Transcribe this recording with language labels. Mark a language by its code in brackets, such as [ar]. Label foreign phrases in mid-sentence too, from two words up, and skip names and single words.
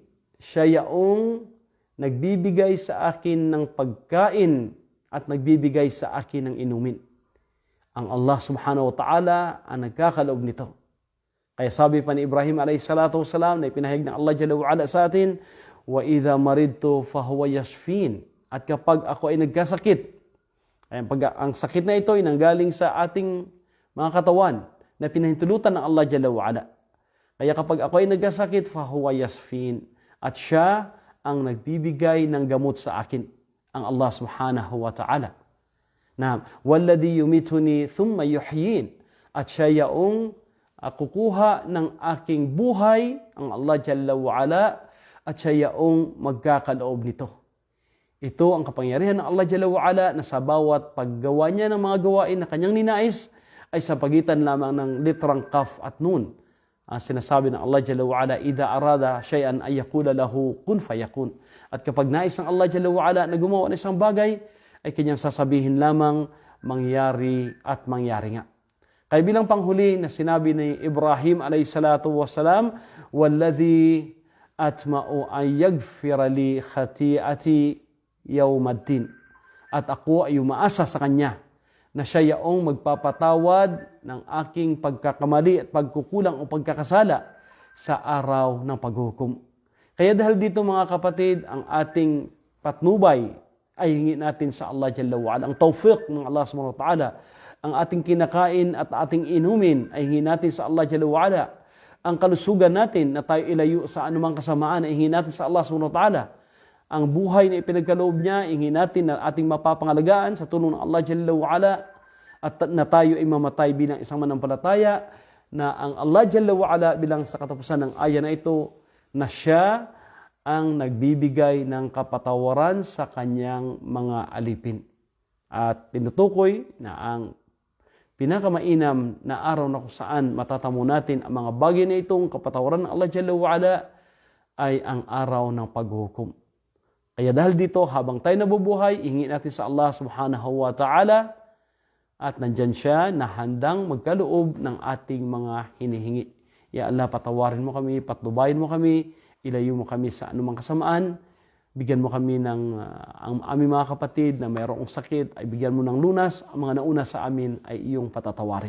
[tl] Siya yaong nagbibigay sa akin ng pagkain at nagbibigay sa akin ng inumin. Ang Allah [ar] سبحانه وتعالى [tl] ang nagkakaloob nito. Kaya sabi pa ni Ibrahim [ar] عليه الصلاة والسلام [tl] na ipinahayag ng Allah [ar] جل وعلا [tl] sa atin, [ar] وإذا مرضت فهو يشفين. [tl] At kapag ako ay nagkasakit, ang sakit na ito ay nanggaling sa ating mga katawan na pinahintulutan ng Allah [ar] جل وعلا. [tl] Kaya kapag ako ay nagkasakit, [ar] فهو يشفين. [tl] At siya ang nagbibigay ng gamot sa akin, ang Allah [ar] سبحانه وتعالى. Na والذي يميتني ثم يحيين. [tl] At siya yaong kukuha ng aking buhay, ang Allah [ar] جل وعلا, [tl] at siya yaong magkakaloob nito. Ito ang kapangyarihan ng Allah [ar] جل وعلا [tl] na sa bawat paggawa niya ng mga gawain na kanyang ninais ay sa pagitan lamang ng litrang Kaf at Nun. Sinasabi ng Allah [ar] جل وعلا, إذا أراد شيئا أن يقول له كن فيكون. [tl] At kapag nais ng Allah [ar] جل وعلا [tl] na gumawa ng isang bagay, ay kanyang sasabihin lamang mangyari at mangyari nga. Kaya bilang panghuli na sinabi ni Ibrahim [ar] عليه الصلاة والسلام, والذي أطمع أن يغفر لي خطيئتي يوم الدين. [tl] At ako ay umaasa sa Kanya na siya yaong magpapatawad ng aking pagkakamali at pagkukulang o pagkakasala sa araw ng paghukom. Kaya dahil dito mga kapatid, ang ating patnubay ay hingi natin sa Allah [ar] جل وعلا. [tl] Ang tawfiq ng Allah [ar] سبحانه وتعالى. [tl] Ang ating kinakain at ating inumin ay hingi natin sa Allah [ar] جل وعلا. [tl] Ang kalusugan natin na tayo ilayo sa anumang kasamaan ay hingi natin sa Allah [ar] سبحانه وتعالى. [tl] Ang buhay na ipinagkaloob niya, hingi natin na ating mapapangalagaan sa tulong ng Allah [ar] جل وعلا [tl] at na tayo ay mamatay bilang isang manampalataya na ang Allah [ar] جل وعلا [tl] bilang sa katapusan ng aya na ito na siya ang nagbibigay ng kapatawaran sa kanyang mga alipin. At tinutukoy na ang pinakamainam na araw na kung saan matatamo natin ang mga bagay na itong kapatawaran ng Allah [ar] جل وعلا [tl] ay ang araw ng paghukom. Kaya dahil dito, habang tayo nabubuhay, ihingi natin sa Allah [ar] سبحانه وتعالى [tl] at nandyan siya na handang magkaloob ng ating mga hinihingi. [ar] Ya Allah, [tl] patawarin mo kami, patnubayan mo kami, ilayo mo kami sa anumang kasamaan, bigyan mo kami ng ang aming mga kapatid na mayroong sakit, ay bigyan mo ng lunas, ang mga nauna sa amin ay iyong patatawarin.